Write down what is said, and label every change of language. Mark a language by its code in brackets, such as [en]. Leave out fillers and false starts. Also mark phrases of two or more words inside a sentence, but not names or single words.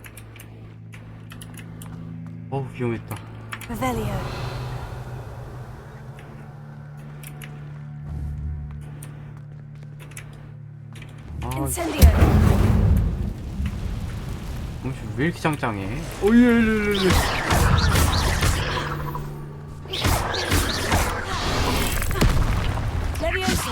[ko] 어우, 위험했다. Revelio. Incendio. 왜 이렇게 짱짱해? 오예. Levioso.